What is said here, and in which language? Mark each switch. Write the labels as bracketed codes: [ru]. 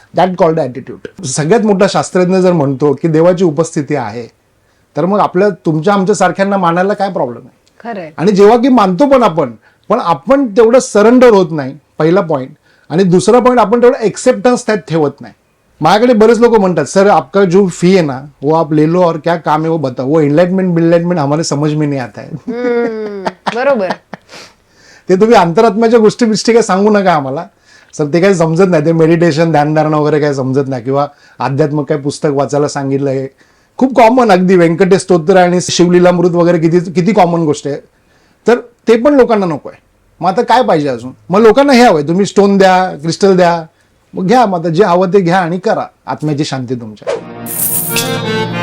[en] That called attitude. [mr] सगळ्यात मोठा शास्त्रज्ञ जर म्हणतो की देवाची उपस्थिती आहे, तर मग आपल्या तुमच्या आमच्या सारख्यांना मानायला काय प्रॉब्लेम आहे? खरंय. आणि जेव्हा की मानतो पण आपण तेवढं सरेंडर होत नाही, पहिला पॉईंट. आणि दुसरा पॉईंट, आपण तेवढं एक्सेप्टन्स त्यात ठेवत नाही. माझ्याकडे बरेच लोक म्हणतात सर [hi] आपका जो फी है ना वो आप ले लो और क्या काम है वो बताओ, वो एनलाइटमेंट हमारे समझ में नहीं आता है. [mr] बरोबर. ते तुम्ही अंतरात्म्याच्या गोष्टी काय सांगू नका आम्हाला सर, ते काही समजत नाही. ते मेडिटेशन ध्यानधारणा वगैरे काही समजत नाही, किंवा अध्यात्म काय पुस्तक वाचायला सांगितलंय. खूप कॉमन, अगदी व्यंकटेश स्तोत्र आणि शिवलीलामृत वगैरे किती कॉमन गोष्ट आहे. तर ते पण लोकांना नको आहे. मग आता काय पाहिजे अजून? मग लोकांना हे हवंय, तुम्ही स्टोन द्या, क्रिस्टल द्या, मग घ्या. मग आता जे हवं ते घ्या आणि करा. आत्म्याची शांती तुमच्या.